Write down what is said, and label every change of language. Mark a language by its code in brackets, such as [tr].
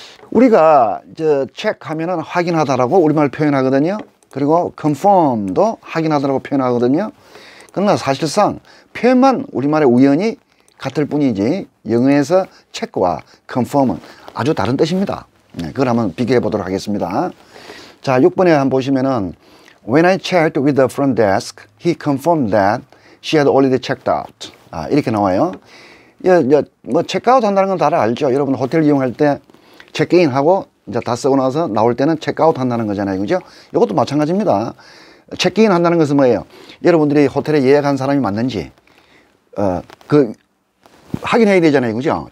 [ko] 우리가 체크하면은 확인하다라고 우리말 표현하거든요. 그리고 confirm도 확인하다라고 표현하거든요. 그러나 사실상 표현만 우리말의 우연히 같을 뿐이지 영어에서 체크와 confirm은 아주 다른 뜻입니다. 네, 그걸 한번 비교해 보도록 하겠습니다. 자, 6번에 한번 보시면은 [en] When I checked with the front desk, he confirmed that she had already checked out. [ko] 이렇게 나와요. 뭐 체크아웃 한다는 건 다들 알죠. 여러분 호텔 이용할 때 체크인하고 이제 다 쓰고 나서 나올 때는 체크아웃 한다는 거잖아요. 그죠? 이것도 마찬가지입니다. 체크인 한다는 것은 뭐예요? 여러분들이 호텔에 예약한 사람이 맞는지 확인해야 되잖아요. 그죠?